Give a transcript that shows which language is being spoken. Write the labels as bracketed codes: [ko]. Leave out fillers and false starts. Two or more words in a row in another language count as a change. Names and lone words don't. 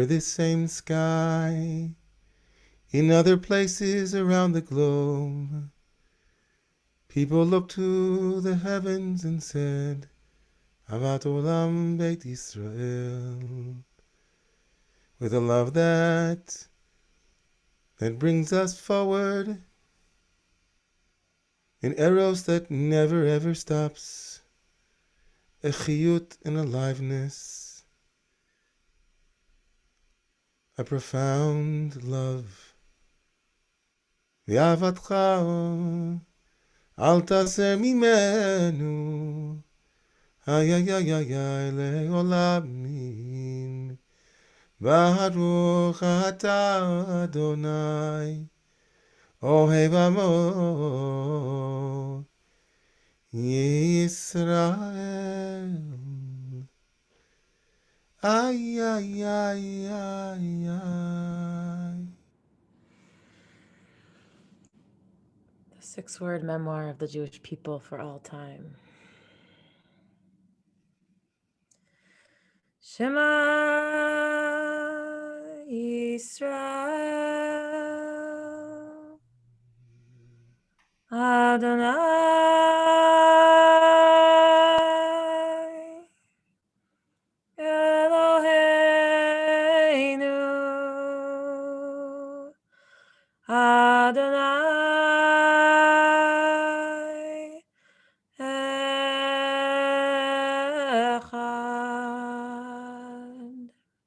[en] this same sky, in other places around the globe, people looked to the heavens and said, [he] אהבת עולם בית ישראל, [en] with a love that brings us forward, an eros that never ever stops, a chiyut and aliveness, a profound love. [he] ואהבתך אל תסיר ממנו, איי איי איי איי איי לעולמים. ברוך אתה אדוני, אוהב עמו ישראל. Ay ay ay ay ay. [en] The 6-word memoir of the Jewish people for all time. [he] Shema ישראל אדוני אלוהינו אדוני אחד.